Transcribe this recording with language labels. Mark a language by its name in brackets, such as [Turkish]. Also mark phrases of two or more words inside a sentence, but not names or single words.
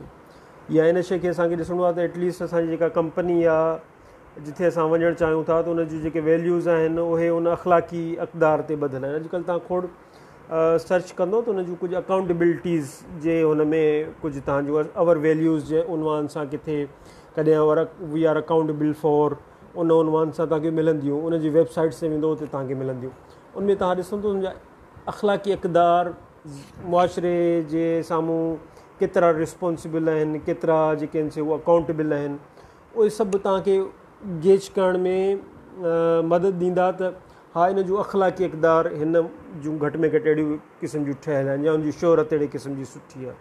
[Sindhi] या इन शइ खे असांखे ॾिसणो आहे त एटलीस्ट असांजी जेका कंपनी आहे जिथे असां वञणु चाहियूं था त उन जूं जेके वैल्यूज़ आहिनि उहे उन अख़लाक़ी अक़दार ते ॿधियल आहिनि। अॼुकल्ह तव्हां खोड़ सर्च कंदो त उन जूं कुझु अकाउंटेबिलिटीज़ जे हुन में कुझु तव्हांजो [English] our values [Sindhi] जे उनवान सां किथे कॾहिं [English] we are accountable for [Sindhi] उन उनवान सां तव्हांखे मिलंदियूं, उन जी वेबसाइट्स ते वेंदो त तव्हांखे मिलंदियूं। उनमें तव्हां ॾिसंदो उनजा अख़लाक़ी अक़दार मुआशरे जे साम्हूं केतिरा रिस्पॉन्सिबल आहिनि, केतिरा जेके आहिनि से उहे अकाउंटेबल आहिनि, उहे सभु तव्हांखे गेज करण में मदद ॾींदा त हा इन जूं अख़लाक़ी अक़दार हिन जूं घटि में घटि अहिड़ियूं क़िस्म जूं ठहियल आहिनि या उनजी शोहरत अहिड़े क़िस्म जी सुठी आहे।